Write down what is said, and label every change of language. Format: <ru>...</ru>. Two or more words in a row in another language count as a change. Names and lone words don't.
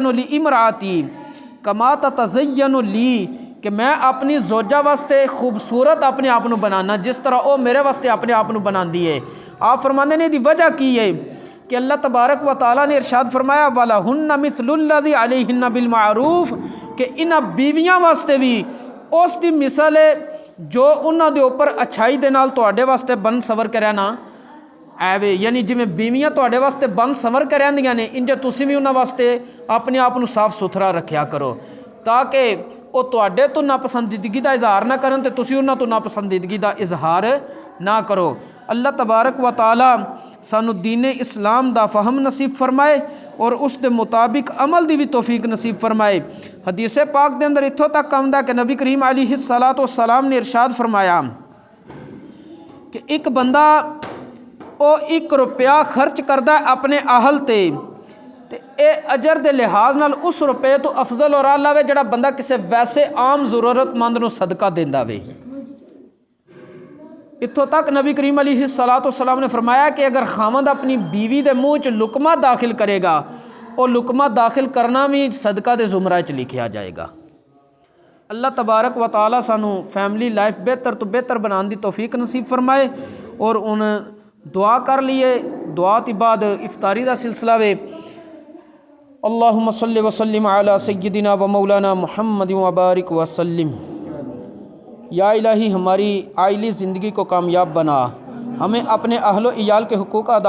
<ar>لامراتی کما تتزین لی</ar> <pa>کہ میں اپنی زوجہ واسطے خوبصورت اپنے آپ نو بنانا جس طرح او میرے واسطے اپنے آپ نو بناندی ہے آپ فرماندے نے دی وجہ کی ہے کہ اللہ تبارک و تعالیٰ نے ارشاد فرمایا</pa> <ar>وَلَهُنَّ مِثْلُ الَّذِي عَلَيْهِنَّ بِالْمَعْرُوفِ</ar> <pa>کہ انہاں بیویاں واسطے بھی اس دی مثال ہے جو انہاں دے اوپر اچھائی دے نال تواڈے واسطے بن سور کے رہنا ایوے یعنی جویں بیویاں تواڈے واسطے بن سور کے رہندیاں نے انجے تسی بھی انہاں واسطے اپنے آپ نو صاف ستھرا رکھیا کرو تاکہ وہ تواڈے تو ناپسندیدگی دا اظہار نہ کرن تے تسی انہاں تو ناپسندیدگی دا اظہار نہ کرو اللہ تبارک و تعالی سانو دین اسلام دا فہم نصیب فرمائے اور اس دے مطابق عمل دی بھی توفیق نصیب فرمائے حدیث پاک دے اندر اتھوں تک آمدا کہ نبی کریم</pa> <ar>علیہ الصلوۃ والسلام</ar> <pa>نے ارشاد فرمایا کہ ایک بندہ او 1 روپیہ خرچ کردہ اپنے اہل تے اے اجر دے لحاظ نال اس روپے تو افضل اور اعلیٰ وے جڑا بندہ کسے ویسے عام ضرورت مند نو صدقہ دیندا وے اتھوں تک نبی کریم</pa> <ar>علیہ الصلوۃ والسلام</ar> <pa>نے فرمایا کہ اگر خامند اپنی بیوی دے منہ چ لقمہ داخل کرے گا او لقمہ داخل کرنا بھی صدقہ دے زمرہ چ لکھیا جائے گا اللہ تبارک و تعالی سانو</pa> <en>family life</en> <pa>بہتر تو بہتر بنان دی توفیق نصیب فرمائے اور ان دعا کر لیے دعا تی بعد افطاری دا سلسلہ وے</pa> <ar>اللہم صلی وسلم علی سیدنا و مولانا محمد و بارک وسلم</ar> <ur>یا الہی ہماری عائلی زندگی کو کامیاب بنا ہمیں اپنے اہل و عیال کے حقوق ادا</ur>